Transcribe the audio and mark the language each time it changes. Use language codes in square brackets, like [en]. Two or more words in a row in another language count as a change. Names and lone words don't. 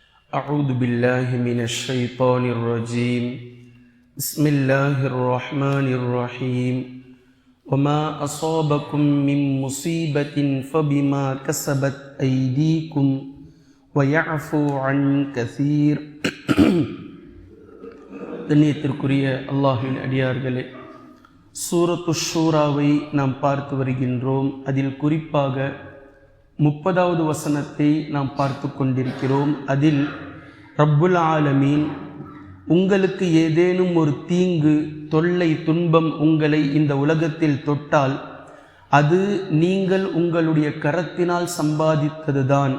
[ar] أعوذ بالله من الشيطان الرجيم بسم الله الرحمن الرحيم وما أصابكم من مصيبة فبما كسبت أيديكم ويعفو عن كثير [ta] கண்ணியத்திற்குரிய அல்லாஹ்வின் அடியார்களே, சூரத்து ஷூராவை நாம் பார்த்து வருகின்றோம். அதில் குறிப்பாக 30வது வசனத்தை நாம் பார்த்து கொண்டிருக்கிறோம். அதில் [ar] رب العالمين [ta] உங்களுக்கு ஏதேனும் ஒரு தீங்கு, தொல்லை, துன்பம் உங்களை இந்த உலகத்தில் தொட்டால் அது நீங்கள் உங்களுடைய கரத்தினால் சம்பாதித்ததுதான்.